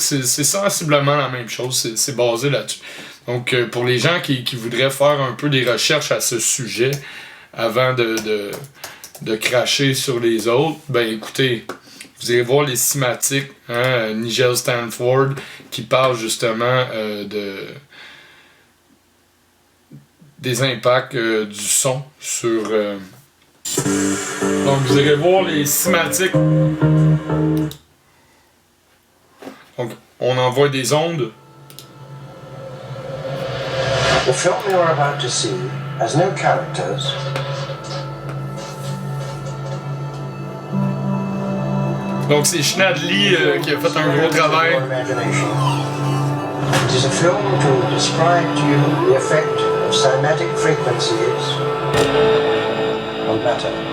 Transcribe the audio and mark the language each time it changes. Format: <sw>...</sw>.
<fr>C'est sensiblement la même chose, c'est basé là-dessus. Donc pour les gens qui voudraient faire un peu des recherches à ce sujet avant de cracher sur les autres, ben écoutez, vous allez voir les cinématiques, hein, Nigel Stanford qui parle justement des impacts du son sur... Donc vous allez voir les cinématiques. Donc on envoie des ondes.</fr> <en>The film you are about to see has no characters.</en> <fr>Donc c'est Schnadly qui a fait un gros travail.</fr> <en>It is a film to describe to you the effect of cymatic frequencies on matter.</en>